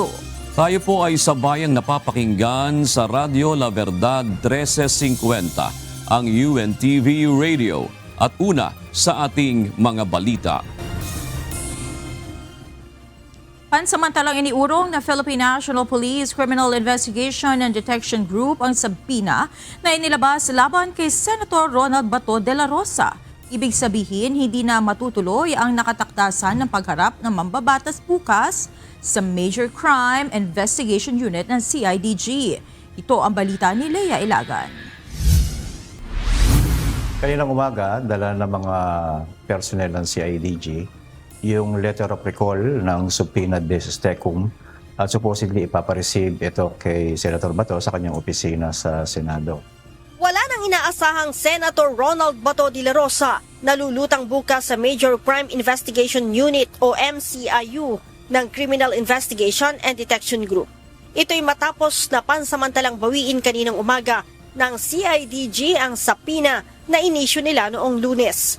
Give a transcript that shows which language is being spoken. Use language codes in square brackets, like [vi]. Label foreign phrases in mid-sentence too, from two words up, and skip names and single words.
[tl] Tayo po ay sabayang napapakinggan sa Radyo La Verdad 1350, ang UNTV Radio, at una sa ating mga balita. Pansamantalang iniurong na Philippine National Police Criminal Investigation and Detection Group ang Sapina na inilabas laban kay Senator Ronald Bato de la Rosa. Ibig sabihin, hindi na matutuloy ang nakataktasan ng pagharap ng mambabatas bukas sa Major Crime Investigation Unit ng CIDG. Ito ang balita ni Lea Ilagan. Kaninang umaga, dala ng mga personnel ng CIDG yung [en] letter of recall [tl] ng subpoena deus tecum at supposedly ipapareceive ito kay Senator Bato sa kanyang opisina sa Senado. Wala nang inaasahang Senator Ronald Bato de la Rosa na lulutang bukas sa Major Crime Investigation Unit o MCIU ng Criminal Investigation and Detection Group. Ito'y matapos na pansamantalang bawiin kaninang umaga ng CIDG ang sapina na inisyu nila noong Lunes.